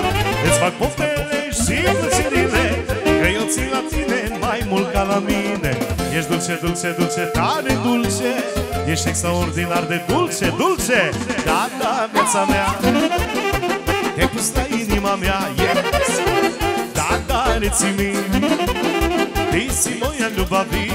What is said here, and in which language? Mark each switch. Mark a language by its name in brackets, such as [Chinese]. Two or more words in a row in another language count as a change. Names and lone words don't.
[Romanian] Îți fac poftele și plăcerile, că eu țin la tine mai mult ca la mine. Ești dulce, dulce, dulce, tare dulce, ești extraordinar de dulce, dulce. Da, da, viața mea, te-ai pus la inima mea, yes. Da, da, reții mine, [Serbian] ty si moja ljubavi.